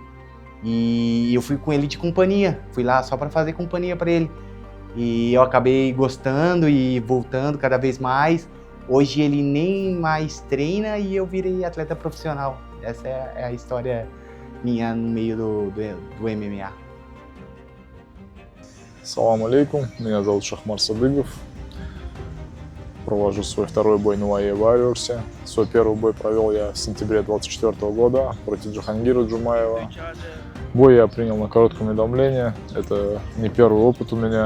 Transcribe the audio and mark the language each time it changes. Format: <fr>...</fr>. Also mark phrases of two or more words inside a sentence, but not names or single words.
<pt>E eu fui com ele de companhia, fui lá só para fazer companhia para ele. E eu acabei gostando e voltando cada vez mais. Hoje ele nem mais treina e eu virei atleta profissional. Essa é a história minha no meio do MMA.</pt> <ar>سلام عليكم,</ar> <ru>меня зовут Шахмар Садыгов. Провожу свой второй бой на UAE Warriors. Свой первый бой провел я в сентябре 2024 года против Джахангира Джумаева. Бой я принял на коротком уведомлении. Это не первый опыт у меня.</ru>